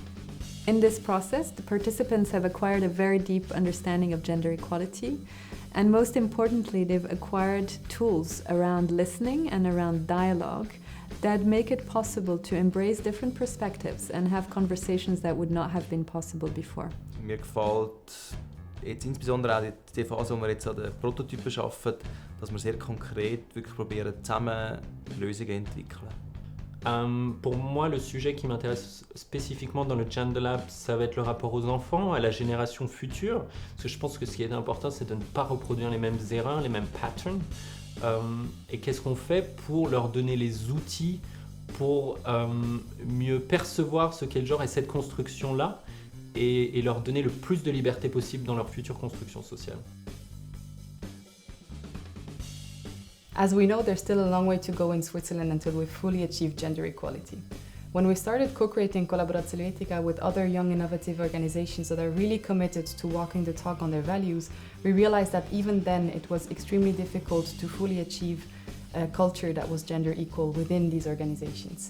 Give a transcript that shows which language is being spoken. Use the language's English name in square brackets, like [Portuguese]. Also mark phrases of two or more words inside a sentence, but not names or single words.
[English] In this process, the participants have acquired a very deep understanding of gender equality, and most importantly, they've acquired tools around listening and around dialogue that make it possible to embrace different perspectives and have conversations that would not have been possible before. [German] Mir gefällt jetzt insbesondere auch die Phase, wo wir jetzt an den Prototypen arbeiten, dass wir sehr konkret wirklich probieren, zusammen Lösungen zu entwickeln. [French] Pour moi, le sujet qui m'intéresse spécifiquement dans le GenderLab, ça va être le rapport aux enfants, à la génération future. Parce que je pense que ce qui est important, c'est de ne pas reproduire les mêmes erreurs, les mêmes patterns. Et qu'est-ce qu'on fait pour leur donner les outils pour mieux percevoir ce qu'est le genre et cette construction-là, et leur donner le plus de liberté possible dans leur future construction sociale. [English] As we know, there's still a long way to go in Switzerland until we fully achieve gender equality. When we started co-creating Collaboratio Helvetica with other young innovative organizations that are really committed to walking the talk on their values, we realized that even then it was extremely difficult to fully achieve a culture that was gender equal within these organizations.